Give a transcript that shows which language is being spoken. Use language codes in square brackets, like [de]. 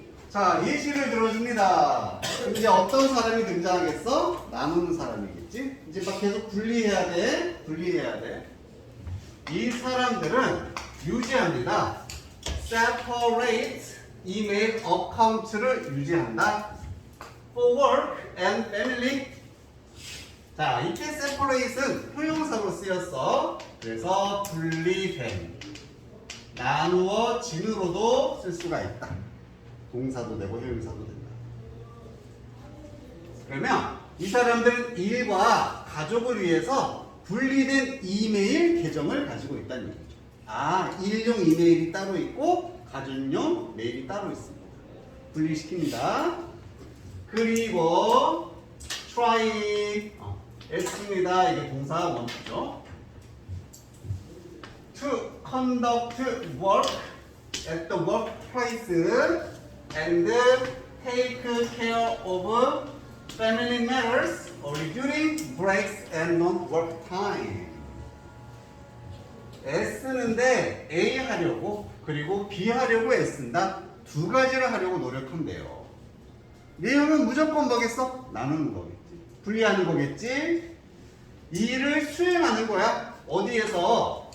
[ko] 자, 예시를 들어줍니다. 이제 어떤 사람이 등장하겠어? 나누는 사람이겠지? 이제 막 계속 분리해야 돼. 분리해야 돼. 이 사람들은 유지합니다. [en] separate email account를 [ko] 유지한다. [en] for work and family. [ko] 자, 이때 separate은 형용사로 쓰였어. 그래서 분리된, 나누어진으로도 쓸 수가 있다. 동사도 되고 형용사도 된다. 그러면 이 사람들은 일과 가족을 위해서 분리된 이메일 계정을 가지고 있다는 얘기죠. 일용 이메일이 따로 있고 가족용 메일이 따로 있습니다. 분리시킵니다. 그리고 try, 애씁니다. 이게 동사 원투죠. [en] to conduct work at the workplace and take care of family matters during breaks and non-work time. [ko] 애쓰는데 A 하려고 그리고 B 하려고 애쓴다. 두 가지를 하려고 노력한대요. 내용은 무조건 뭐겠어? 나누는 거겠지. 분리하는 거겠지. 일을 수행하는 거야. 어디에서?